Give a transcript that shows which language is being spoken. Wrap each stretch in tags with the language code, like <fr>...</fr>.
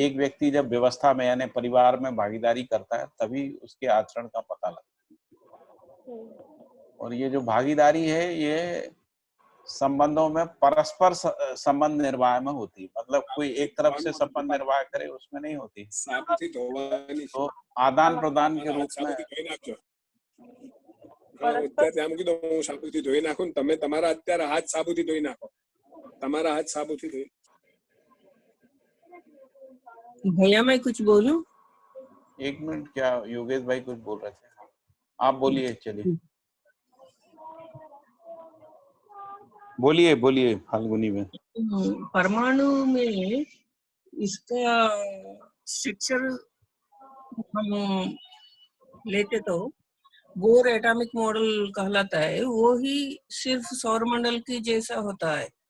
<hi>एक व्यक्ति जब व्यवस्था में यानी परिवार में भागीदारी करता है तभी उसके आचरण का पता लगता है। और ये जो भागीदारी है ये संबंधों में परस्पर संबंध निर्वाह में होती है। मतलब कोई एक तरफ से संबंध निर्वाह करे उसमें नहीं होती, तो आदान प्रदान के रूप में।</hi> <gu>અત્યારે આમ કીધું હું સાબુથી ધોઈ નાખું, તમે તમારા અત્યારે હાથ સાબુથી ધોઈ નાખો, તમારા હાથ સાબુથી ધોઈ।</gu> <hi>भैया मैं कुछ बोलूं? एक मिनट, क्या योगेश भाई कुछ बोल रहे थे? आप बोलिए, चलिए बोलिए बोलिए फाल्गुनी में। परमाणु में इसका स्ट्रक्चर हम लेते तो बोर एटॉमिक मॉडल कहलाता है, वो ही सिर्फ सौरमंडल की जैसा होता है।</hi>